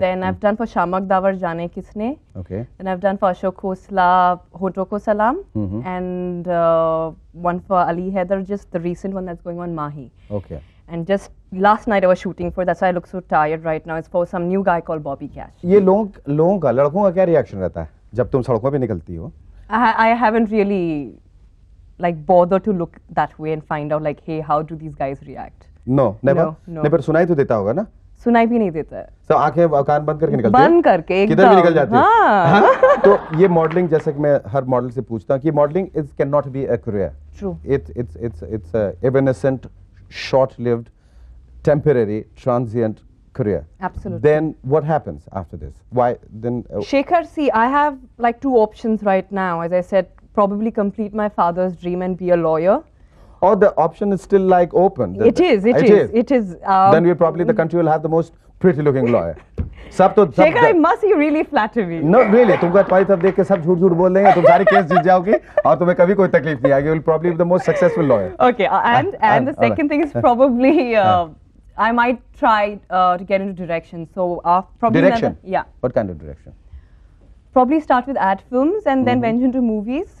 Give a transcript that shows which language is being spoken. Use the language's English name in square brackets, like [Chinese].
[English] Then I've done for Shamak Dawar Jaane Kisne. Okay. Then I've done for Ashok Khosla, Hoto Ko Salam. And one for Ali Haider, just the recent one that's going on, Mahi. Okay. And just last night I was shooting for, that's why I look so tired right now. It's for some new guy called Bobby Cash. [Hindi] ये लोगों का, लड़कों का क्या reaction रहता है जब तुम सड़कों पे निकलती हो? [English] I haven't really like bothered to look that way and find out like, hey, how do these guys react? No, never. No. [Hindi] नहीं, पर सुनाई तो देता होगा ना? सुनाई भी नहीं देता है, तो आंखें कान बंद करके निकलती है? बंद करके किधर भी निकल जाती है? हाँ। तो ये मॉडलिंग, जैसे कि मैं हर मॉडल से पूछता हूँ कि [English] Modelling is can not be a career, True. it's a evanescent, short-lived, temporary, transient career. Absolutely. Then what happens after this? Why then? Shekhar, see, I have like two options right now. As I said, probably complete my father's dream and be a lawyer. Or the option is still like open. It is. Then we probably the country will have the most pretty-looking lawyer. [Hindi] सब तो [English] Shekhar, I must you really flatter me. No, really, [Hindi] तुमको twice अब देख के सब झूठ झूठ बोल देंगे, तुम सारी केस जीत जाओगी और तुम्हें कभी कोई तकलीफ नहीं आएगी. [English] You will probably be the most successful lawyer. Okay, and the second thing is probably I might try to get into direction. So probably Direction? another, yeah, What kind of direction? probably start with ad films and then venture into movies.